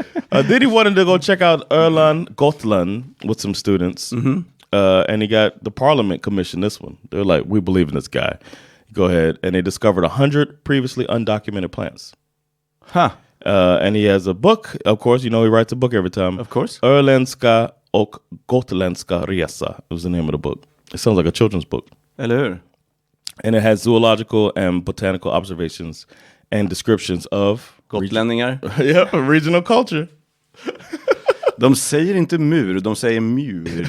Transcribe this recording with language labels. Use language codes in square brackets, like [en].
[en] Then he wanted to go check out Öland, Gotland with some students. And he got the Parliament commissioned this one. They're like, we believe in this guy. Go ahead. And they discovered 100 previously undocumented plants. Huh. And he has a book. Of course, he writes a book every time. Of course. Öländska och Gotländska resa was the name of the book. It sounds like a children's book. [sv] Eller hur? [en] And it has zoological and botanical observations and descriptions of... [sv] Gotlänningar. [en] Yeah, regional culture. [sv] De säger inte mur, de säger mur.